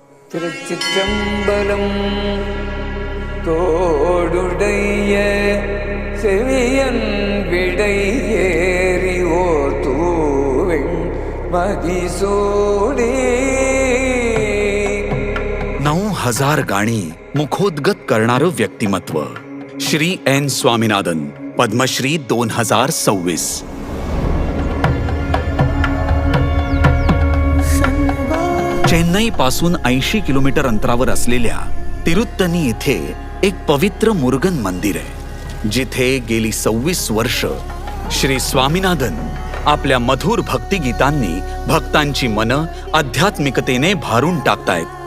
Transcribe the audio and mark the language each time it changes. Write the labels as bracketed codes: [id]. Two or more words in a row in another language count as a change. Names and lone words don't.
[ta] திருச்சிற்றம்பலம் தோடுடைய செவியன் விடை ஏறி ஓர் தூவெண் மதிசூடி [mr] 9000 गाणी मुखोद्गत करणारं व्यक्तिमत्व श्री एन स्वामीनाथन, पद्मश्री 2026. चेन्नई पासून 80 किलोमीटर अंतरावर असलेल्या तिरुत्तनी येथे एक पवित्र मुरुगन मंदिर आहे, जिथे गेली 26 वर्ष श्री स्वामीनाथन आपल्या मधुर भक्तिगीतांनी भक्तांची मनं आध्यात्मिकतेने भारून टाकतायत.